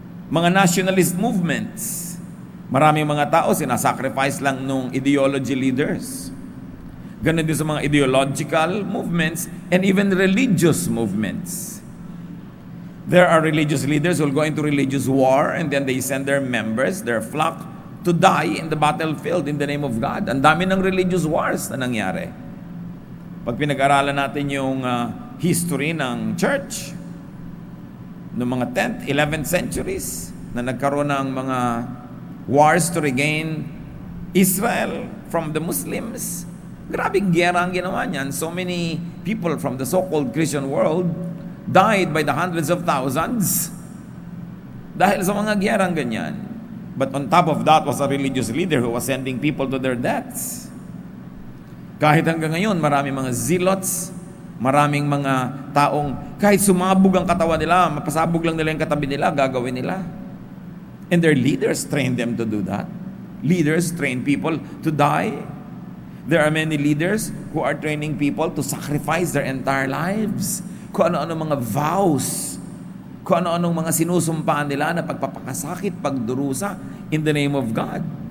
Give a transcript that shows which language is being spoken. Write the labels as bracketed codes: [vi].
[tl] Mga [en] nationalist movements. [tl] Maraming mga tao sinasacrifice lang nung [en] ideology leaders. [tl] Ganun din sa mga [en] ideological movements and even religious movements. There are religious leaders who will go into religious war and then they send their members, their flock, to die in the battlefield in the name of God. [tl] Ang dami ng religious wars na nangyari. Pag pinag-aralan natin yung history ng church, noong mga 10th, 11th centuries, na nagkaroon ng mga [en] wars to regain Israel from the Muslims. [tl] Grabing giyera ang ginawa niyan. [en] So many people from the so-called Christian world died by the hundreds of thousands [tl] dahil sa mga giyerang ganyan. [en] But on top of that was a religious leader who was sending people to their deaths. [tl] Kahit hanggang ngayon, maraming mga zealots, maraming mga taong kahit sumabog ang katawan nila, mapasabog lang nila yung katabi nila, gagawin nila. [en] And their leaders trained them to do that. Leaders train people to die. There are many leaders who are training people to sacrifice their entire lives. [tl] Kung ano-ano mga vows, kung ano-anong mga sinusumpaan nila na pagpapakasakit, pagdurusa [en] in the name of God.